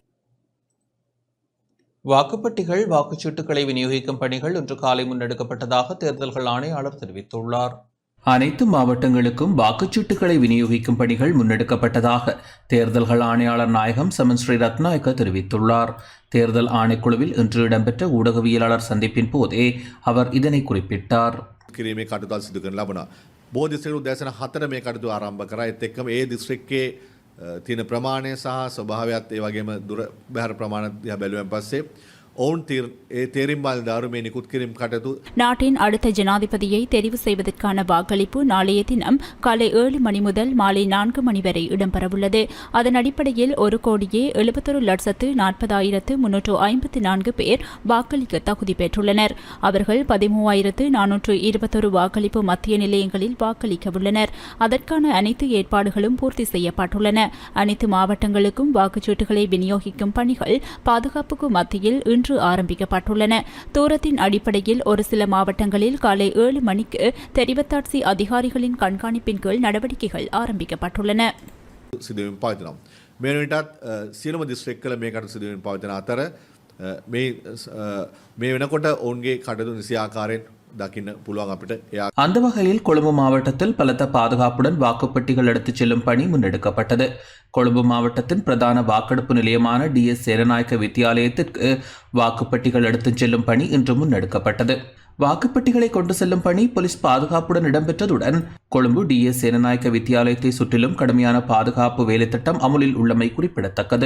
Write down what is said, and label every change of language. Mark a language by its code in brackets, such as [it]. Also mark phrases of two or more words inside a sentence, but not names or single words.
[ta] வாக்குப்பட்டிகள் வாக்குச்சீட்டுகளை விநியோகிக்கும் பணிகள் இன்று காலை முன்னெடுக்கப்பட்டதாக தேர்தல்கள் ஆணையாளர் தெரிவித்துள்ளார். அனைத்து மாவட்டங்களுக்கும் வாக்குச்சீட்டுகளை விநியோகிக்கும் பணிகள் முன்னெடுக்கப்பட்டதாக தேர்தல்கள் ஆணையாளர் நாயகம் சமன் ஸ்ரீ ரத்நாயக்க தெரிவித்துள்ளார். தேர்தல் ஆணைக்குழுவில் இன்று இடம்பெற்ற ஊடகவியலாளர் சந்திப்பின் போதே அவர் இதனை குறிப்பிட்டார். [si] කිරීමේ කටයුතු සිදු කරන ලබනවා. බොහෝ දිස්ත්‍රික්කවල උදෑසන 4 මේ කටයුතු ආරම්භ කරා. ඒත් එක්කම ඒ දිස්ත්‍රික්කයේ තියෙන ප්‍රමාණය සහ ස්වභාවයත් ඒ වගේම දුර බැහැර ප්‍රමාණත් දිහා බැලුවෙන් පස්සේ ඔවුන් තේරීම් බාල්දාරු මේ නිකුත් කිරීම කටයුතු. [ta] நாட்டின் அடுத்த ஜனாதிபதியை தெரிவு செய்வதற்கான வாக்களிப்பு நாளைய தினம் காலை 7 மணி முதல் மாலை 4 மணி வரை இடம்பெறவுள்ளது. அதன் அடிப்படையில் 1,71,40,354 பேர் வாக்களிக்க தகுதி பெற்றுள்ளனர். அவர்கள் 13,421 வாக்களிப்பு மத்திய நிலையங்களில் வாக்களிக்க உள்ளனர். அதற்கான அனைத்து ஏற்பாடுகளும் பூர்த்தி செய்யப்பட்டுள்ளன. அனைத்து மாவட்டங்களுக்கும் வாக்குச்சீட்டுகளை விநியோகிக்கும் பணிகள் பாதுகாப்புக்கு மத்தியில் இன்று ஆரம்பிக்கப்பட்டுள்ளன. தூரத்தின் அடிப்படையில் ஒரு சில மாவட்டங்களில் காலை 7 மணிக்கு தெரிவத்தாட்சி அதிகாரிகளின் கண்காணிப்பின் கீழ் நடவடிக்கைகள் ஆரம்பிக்கப்பட்டுள்ளன. [si] සිදුවීම් පවතිනවා. මේ වෙනටත් සියලුම දිස්ත්‍රික්කවල මේ කටයුතු සිදුවීම් පවතින අතර මේ වෙනකොට ඔවුන්ගේ කටයුතු නිසි ආකාරයෙන් දකින්න පුළුවන් අපිට. [ta] அந்த வகையில் கொழும்பு மாவட்டத்தில் பலத்த பாதுகாப்புடன் வாக்குப்பெட்டிகள் எடுத்துச் செல்லும் பணி முன்னெடுக்கப்பட்டது. கொழும்பு மாவட்டத்தின் பிரதான வாக்கெடுப்பு நிலையமான DS சேரநாயக்க வித்தியாலயத்திற்கு வாக்குப்பெட்டிகள் எடுத்துச் செல்லும் பணி இன்று முன்னெடுக்கப்பட்டது. வாக்குப்பெட்டிகளை கொண்டு செல்லும் பணி போலீஸ் பாதுகாப்புடன் இடம்பெற்றதுடன் கொழும்பு DS சேரநாயக்க வித்தியாலயத்தை சுற்றிலும் கடுமையான பாதுகாப்பு வேலைத்திட்டம் அமுலில் உள்ளமை குறிப்பிடத்தக்கது.